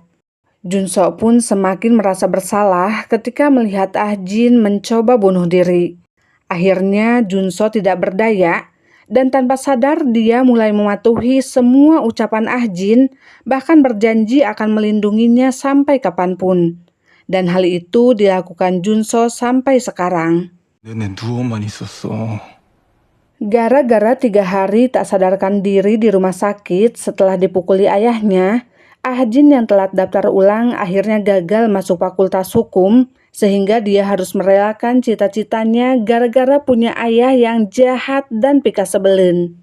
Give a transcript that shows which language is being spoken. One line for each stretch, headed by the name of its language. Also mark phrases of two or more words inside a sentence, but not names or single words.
Indonesian: Junso pun semakin merasa bersalah ketika melihat Ah-jin mencoba bunuh diri. Akhirnya Junso tidak berdaya, dan tanpa sadar dia mulai mematuhi semua ucapan Ah-jin, bahkan berjanji akan melindunginya sampai kapanpun. Dan hal itu dilakukan Junso sampai sekarang.
Korean: 내내 누워만 있었어.
Indonesian: Gara-gara 3 hari tak sadarkan diri di rumah sakit setelah dipukuli ayahnya, Ah-jin yang telat daftar ulang akhirnya gagal masuk fakultas hukum, sehingga dia harus merelakan cita-citanya gara-gara punya ayah yang jahat dan pikas sebelin.